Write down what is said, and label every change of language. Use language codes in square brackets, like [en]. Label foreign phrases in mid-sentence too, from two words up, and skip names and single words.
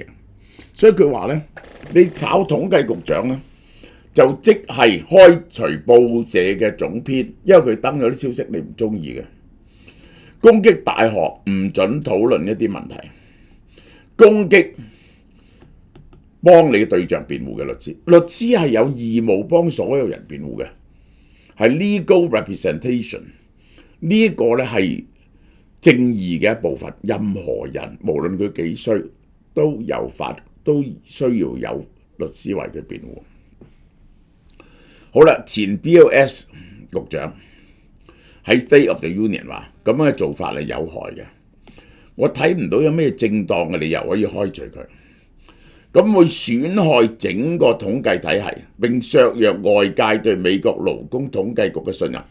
[yue] 所以佢話咧，你炒統計局長咧，就即係開除報社嘅總編，因為佢登咗啲消息你唔中意嘅，攻擊大學唔准討論一啲問題，攻擊幫你嘅對象辯護嘅律師，律師係有義務幫所有人辯護嘅，係 [en] legal representation。 [yue] 呢個咧係正義嘅一部分，任何人無論佢幾衰都需要有律師為佢辯護。好啦，前 BLS 局長喺 State of the Union 話咁樣嘅做法係有害嘅，我睇唔到有咩正當嘅理由可以開除佢，咁會損害整個統計體系，並削弱外界對美國勞工統計局嘅信任。